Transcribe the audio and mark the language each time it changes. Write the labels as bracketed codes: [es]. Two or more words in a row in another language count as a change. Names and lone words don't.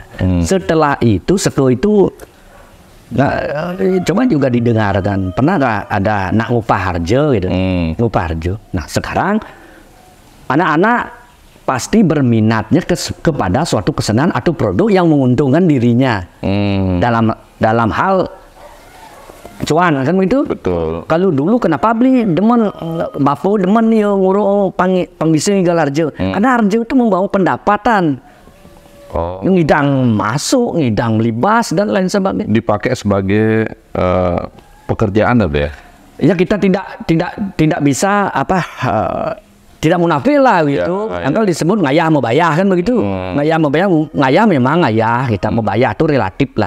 [id] Setelah itu coba juga didengarkan, pernah nggak ada nak ngupah Arjo gitu, ngupah Arjo. Nah sekarang anak-anak pasti berminatnya kepada suatu kesenian atau produk yang menguntungkan dirinya dalam hal cuan kan begitu. Betul. Kalau dulu kenapa beli demen ya nguruk panggisi Arjo, karena Arjo itu membawa pendapatan. Ngidang masuk, ngidang libas dan lain sebagainya. Dipakai sebagai pekerjaan ya? Ya kita tidak bisa tidak munafik lah gitu. Angkel disebut ngayah mau bayar kan begitu. Ngayah mau bayar, ngayah memang ngayah, kita mau bayar itu relatif lah.